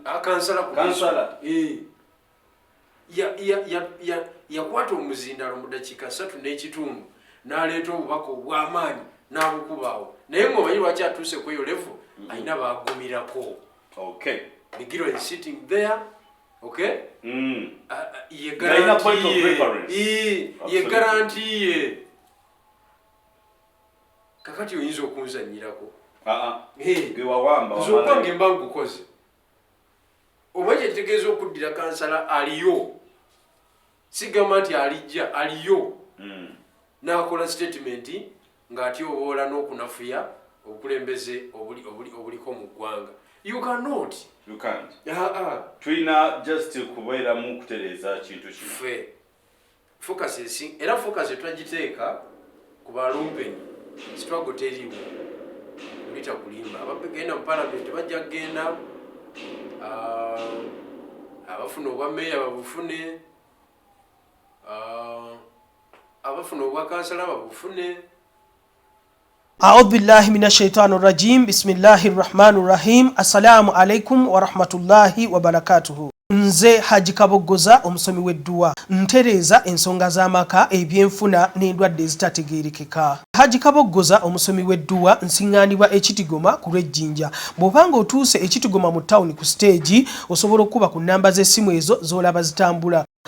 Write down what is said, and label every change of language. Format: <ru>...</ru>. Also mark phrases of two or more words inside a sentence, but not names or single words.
<lg>kansala yakwata omuzindaalo mu dakiika 3 n'ekitundu n'aleeta obubaka obw'amaanyi n'abukubaawo naye ng'omanyi lwaki atuuse ku eyo level alina baagumirako okay</lg> <en>Bigirwa is sitting there okay</en> <lg>ye guarantee kakati oyinza okunzanyirako zokwange mba ngukoze omanyi ekitegeeza okuddira kansala aliyo sigamba nti alijja aliyo n'akola statement ng'ati oboola n'okunafuya obukulembeze obuliko mu ggwanga.</lg> <en>You cannot. You can't.</en> <lg>Twina just kubeera mu kutereza kintu kino. Focus era focus twagiteeka ku balumpenyi struggle teriwo ulita kulimba abapegenda mu parliament bajja kugenda abafuna obwa meya babufune abafuna obwa kansala babufune.</lg> <ar>أعوذ بالله من الشيطان الرجيم بسم الله الرحمن الرحيم السلام عليكم ورحمة الله وبركاته.</ar> <lg>Nze Haji Kabogoza omusomi w'edduwa ntereza ensonga z'amaka ebyenfuna n'endwadde ezitategeerekeka. Haji Kabogoza omusomi w'edduwa nsiŋŋaanibwa ekitigoma ku lw'ejjinja. Bw'obanga otuuse ekitigoma mu ttawuni ku stage osobola okuba ku nnamba z'essimu ezo z'olaba zitambula.</lg>